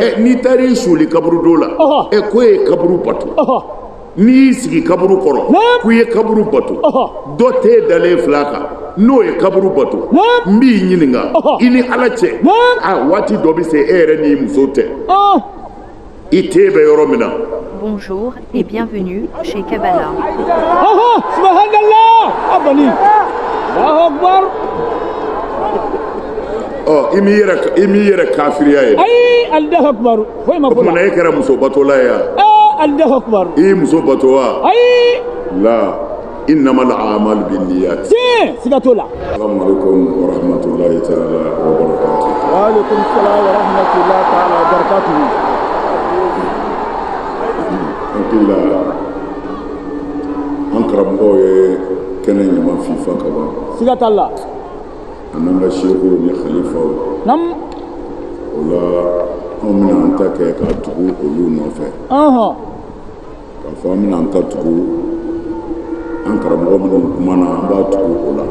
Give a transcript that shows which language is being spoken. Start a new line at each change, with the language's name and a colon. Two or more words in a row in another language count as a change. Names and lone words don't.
Bambara: N'i taar'i suli kaburu dɔ la k'o ye kaburu bato n'i y'i sigi kaburu kɔrɔ k'u ye kaburu bato dɔ t'e dalen filɛ a kan n'o ye kaburu bato n b'i ɲininka i ni Ala cɛ waati dɔ bɛ se e yɛrɛ n'i muso tɛ i t'e bɛ yɔrɔ min na.
French: Bonjour et bienvenue chez Kabbalah.
Arabic: Subhanallah. أباني. الله أكبر.
Bambara: I m'i yɛrɛ kafiriya ye. Ayi
Arabic: الله أكبر.
Bambara: Foyi ma fɔ la. O kumana e kɛra muso batola ye wa?
Arabic: الله أكبر.
Bambara: I ye muso bato wa? Ayi.
Arabic: لا إنما الأعمال بالنيات.
Bambara: Siga t'o la.
Arabic: السلام عليكم ورحمة الله تعالى وبركاته. وعليكم السلام ورحمة الله تعالى وبركاته. Alhamdulillah.
Bambara: An karamɔgɔ ye kɛnɛ ɲama fifa ka ban. Siga t'a la. An n'an ka seekow ni khalifaw. Naam. O la anw bɛna an ta kɛ ka tugu olu nɔfɛ. K'a fɔ an bɛna an ta tugu an karamɔgɔ minnu kumana an b'a tugu o la.